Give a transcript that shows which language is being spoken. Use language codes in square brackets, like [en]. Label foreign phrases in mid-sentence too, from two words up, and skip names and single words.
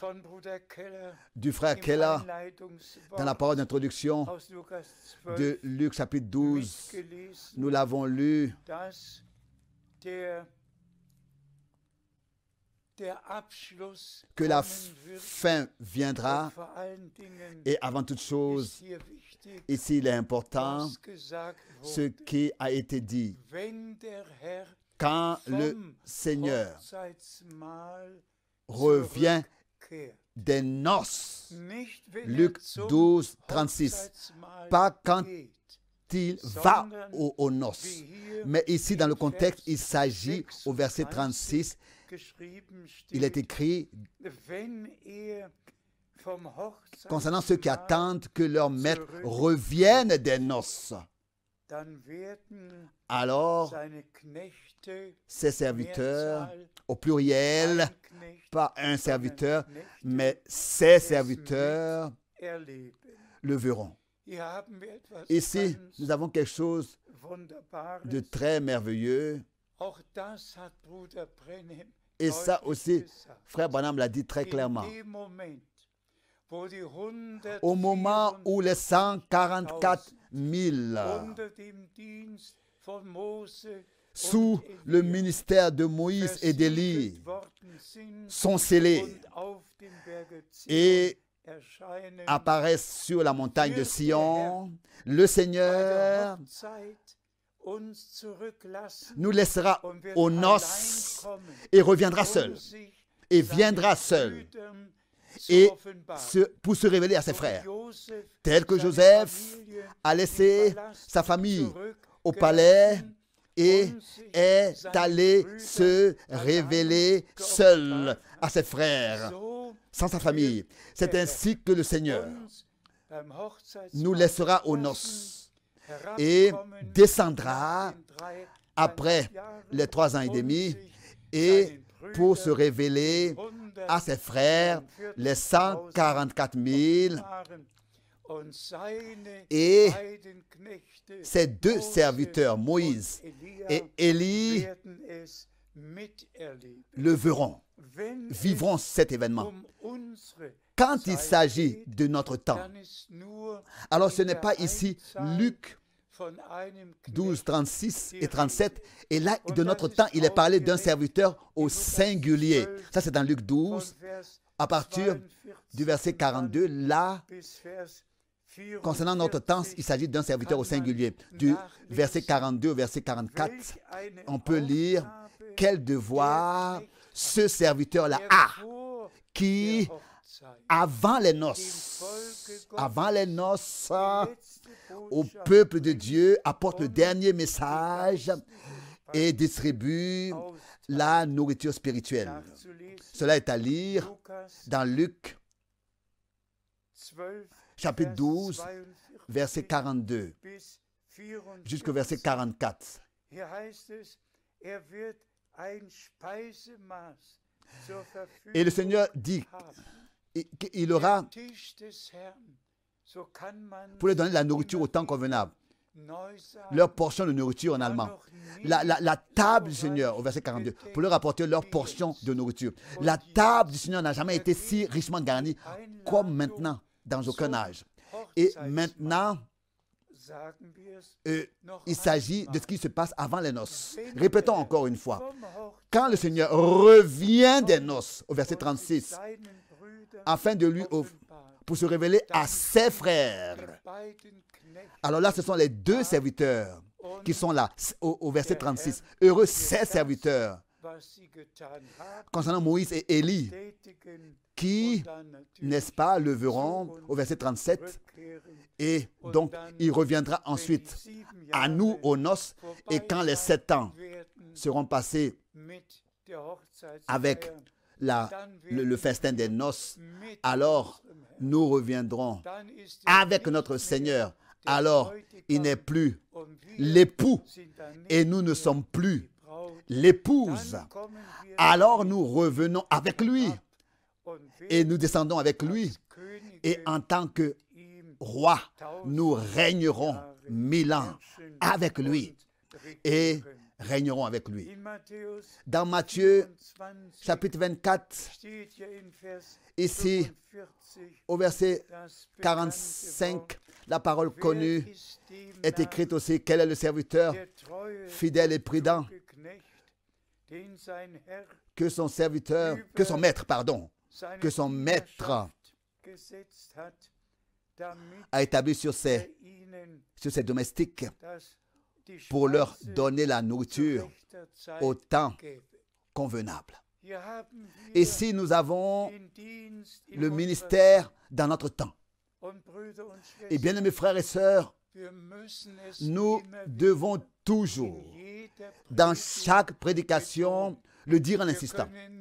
[fr] Du frère Keller, dans la parole d'introduction de Luc chapitre 12, nous l'avons lu, que la fin viendra et avant toute chose, ici il est important ce qui a été dit. quand le [de] vom [fr] Seigneur [de] Hochzeitsmahl [fr] revient [de] zurückkehrt. [fr] des noces. [de] Nicht, wenn Luc zum 12, 36. Hochzeitsmahl [fr] Pas quand [de] geht, [fr] il va aux noces. [de] wie hier [fr] Mais ici, dans le contexte, il [de] Vers [fr] s'agit, au verset 36, [de] geschrieben [fr] il est [de] steht, [fr] écrit [de] wenn vom [fr] concernant ceux qui [de] Hochzeitsmahl, [fr] attendent que leur maître revienne des noces. [de] dann werden [fr] Alors, [de] seine Knechte, [fr] ses serviteurs, [de] Mehrzahl, [fr] au pluriel, [de] ein Knecht, [fr] pas un serviteur, [de] sondern Knechte [fr] mais ses serviteurs [de] erleben. [fr] le verront. [de] Hier haben wir etwas [fr] Ici, [de] ganz [fr] nous avons quelque chose [de] Wunderbares. [fr] de très merveilleux. [de] Auch das hat Bruder Brenhem [fr] Et ça [de] deutlich [fr] aussi, [de] gesagt. [fr] frère Branham l'a dit très clairement. [de] In dem Moment, wo die 144 [fr] Au moment où les 144 000 [de] unter dem Dienst von Mose [fr] sous [de] und [fr] le [de] Elia [fr] ministère de Moïse et d'Élie [de] versiegelt worden sind [fr] sont scellés [de] und auf dem Berge Zion [fr] et [de] erscheinen, [fr] apparaissent sur la montagne de Sion, le [de] bei der [fr] Seigneur [de] Hochzeit uns zurücklassen [fr] nous laissera [de] und wird [fr] aux [de] allein [fr] noces [de] kommen, [fr] et reviendra seul. [de] sich [fr] Et [de] seinen [fr] viendra seul [de] Brüdern zu [fr] et [de] offenbaren. [fr] pour se révéler à ses [de] So wie [fr] frères. [de] Joseph [fr] Tel que [de] seine [fr] Joseph [de] Familie [fr] a [de] im [fr] laissé [de] Palast [fr] sa famille au [de] zurückgelassen [fr] palais et [de] und sich [fr] est [de] seinen [fr] allé [de] Brüdern [fr] se [de] allein [fr] révéler seul [de] geoffenbart [fr] à ses frères, [de] So [fr] sans sa famille. C'est ainsi que le Seigneur [de] uns beim Hochzeitsmahl [fr] nous laissera aux [de] lassen, [fr] noces et [de] herabkommen [fr] descendra [de] nach den 3,5 [fr] après [de] Jahren [fr] les 3 ans et [de] und [fr] demi [de] sich [fr] et [de] seinen [fr] pour se [de] Brüdern [fr] révéler à ses frères, les 144 000 [de] offenbaren. Und seine [fr] et [de] beiden Knechte, [fr] ses deux [de] Mose [fr] serviteurs, [de] und [fr] Moïse [de] Elia, [fr] et Élie, [de] werden es miterleben. [fr] le verront, [de] Wenn [fr] vivront [de] es [fr] cet événement. [de] unsere [fr] Quand il [de] Zeit [fr] s'agit [de] geht, [fr] de notre temps, [de] dann ist nur [fr] alors ce [de] in [fr] n'est [de] der [fr] pas ici [de] Einzahl [fr] Luc [de] von einem [fr] 12, [de] Knecht [fr] 36 [de] die [fr] et 37. Et là, [de] Und [fr] de [de] das [fr] notre [de] ist [fr] temps, il est parlé d'un [de] ausgerechnet [fr] serviteur au [de] in Lukas [fr] singulier. [de] 12, [fr] Ça, c'est dans Luc [de] von [fr] 12, [de] Vers [fr] à partir [de] 42 [fr] du verset 42. Là, [de] bis Vers [fr] concernant notre temps, [de] 44, [fr] il s'agit d'un serviteur au [de] kann man [fr] singulier. Du [de] nachlesen, [fr] verset 42 au verset 44, [de] welch eine [fr] on peut lire [de] Aufgabe [fr] quel devoir [de] der Knecht [fr] ce serviteur-là [de] der [fr] a, [de] vor [fr] qui, [de] der Hochzeit [fr] avant les [de] dem [fr] noces, [de] Volke [fr] avant les [de] Gottes [fr] noces, [de] die letzte [fr] au [de] Botschaft [fr] peuple de [de] bringt [fr] Dieu, apporte le [de] und [fr] dernier [de] die [fr] message [de] geistliche [fr] et distribue [de] austeilt. [fr] la nourriture spirituelle. [de] Nachzulesen, [fr] Cela est à lire [de] Lukas [fr] dans Luc [de] 12, [fr] chapitre [de] Vers [fr] 12, [de] 42 [fr] verset 42 [de] bis 44. [fr] jusqu'au verset 44. [de] Hier heißt es, wird ein Speisemaß zur [fr] Et le [de] Verfügung [fr] Seigneur dit [de] haben. [fr] qu'il aura, [de] Der Tisch des Herrn, so kann man [fr] pour leur donner la nourriture au temps convenable, [de] neu sagen, [fr] leur portion de nourriture en allemand. La table du Seigneur, au verset 42, pour leur apporter leur portion de nourriture. La table du Seigneur n'a jamais été si richement garnie comme maintenant, dans aucun âge. Et maintenant, [de] sagen wir es noch [fr] il s'agit de [de] einmal. [fr] ce qui se passe avant les noces. [de] Wenn [fr] Répétons [de] er [fr] encore une fois. [de] vom Hochzeitsmahl [fr] Quand le Seigneur revient des noces, au verset [de] und sich [fr] 36, [de] seinen Brüdern [fr] afin de lui, [de] offenbart, [fr] pour se révéler à ses frères. [de] die beiden Knechte [fr] Alors là, ce sont les deux serviteurs qui sont là, au verset 36. Heureux ces serviteurs, [de] was sie getan haben, [fr] concernant Moïse et Élie, [de] tätigen [fr] qui, [de] und dann natürlich [fr] n'est-ce pas, le verront au verset 37. [de] rückkehren, [fr] Et donc, il reviendra ensuite [de] wenn die 7 [fr] à nous [de] Jahre [fr] aux noces. Et quand les 7 ans [de] werden [fr] seront passés [de] mit der Hochzeitsfeier, [fr] avec le festin des noces, [de] mit [fr] alors [de] unserem Herrn, [fr] nous reviendrons [de] dann ist er [fr] avec [de] nicht [fr] notre [de] mehr [fr] Seigneur. [de] der [fr] Alors, [de] Bräutigam [fr] il n'est plus [de] und wir [fr] l'époux [de] sind dann nicht [fr] et nous ne [de] mehr [fr] sommes plus [de] die Braut. [fr] l'épouse. [de] Dann kommen wir [fr] Alors nous revenons avec lui [de] ab und [fr] et [de] werden [fr] nous descendons avec lui. [de] als Könige [fr] Et en tant que [de] ihm [fr] roi, nous régnerons 1000 ans [de] herrschen [fr] avec lui [de] und [fr] et [de] regieren. [fr] régnerons avec lui. [de] In Matthäus [fr] Dans Matthieu [de] 24 [fr] chapitre 24, [de] steht ja in Vers [fr] ici [de] 45 [fr] au verset [de] das bekannte [fr] 45, [de] Wort, [fr] la parole [de] wer [fr] connue [de] ist dem [fr] est [de] Narr, [fr] écrite aussi. Quel est le serviteur [de] der treue, [fr] fidèle et prudent [de] kluge Knecht, den sein Herr [fr] que son serviteur, que son maître, pardon, [de] seine [fr] que son maître [de] Dienerschaft gesetzt hat, damit [fr] a établi sur [de] er [fr] ses [de] ihnen [fr] domestiques, [de] das [fr] pour leur donner la nourriture au temps convenable. Et si nous avons le ministère dans notre temps, et bien mes frères et sœurs, nous devons toujours, dans chaque prédication, le dire en insistant.